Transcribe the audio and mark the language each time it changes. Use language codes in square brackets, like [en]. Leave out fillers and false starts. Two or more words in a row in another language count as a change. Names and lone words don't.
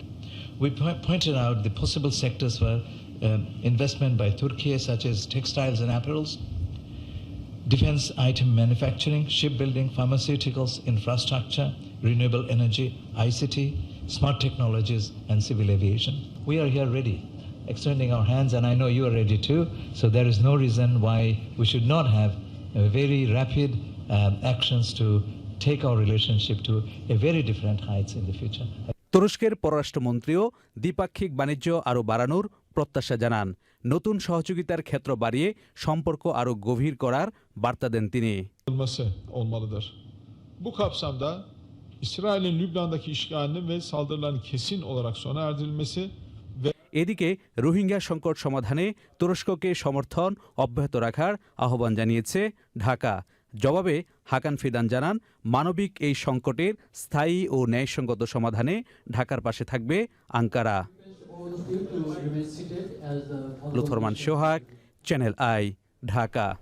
[en] We pointed out the possible sectors for investment by Turkey, such as textiles and apparels, defense item manufacturing, shipbuilding, pharmaceuticals, infrastructure, renewable energy, ICT, smart technologies and civil aviation. We are here ready, extending our hands, and I know you are ready too, so there is no reason why we should not have very rapid actions to take our relationship to a very different heights in the future. [bn] তুরস্কের পররাষ্ট্রমন্ত্রীও দ্বিপাক্ষিক বাণিজ্য আরও বাড়ানোর প্রত্যাশা জানান। নতুন সহযোগিতার ক্ষেত্র বাড়িয়ে সম্পর্ক আরও গভীর করার বার্তা দেন তিনি। [tr] Olmalıdır. Bu kapsamda İsrail'in Lübnan'daki işgalinin ve saldırıların kesin olarak sona erdirilmesi ve [bn] এদিকে রোহিঙ্গা সংকট সমাধানে তুরস্ককে সমর্থন অব্যাহত রাখার আহ্বান জানিয়েছে ঢাকা। জবাবে হাকান ফিদান জানান, মানবিক এই সংকটের স্থায়ী ও ন্যায়সঙ্গত সমাধানে ঢাকার পাশে থাকবে আঙ্কারা। লুথরমান সোহাগ, চ্যানেল আই, ঢাকা।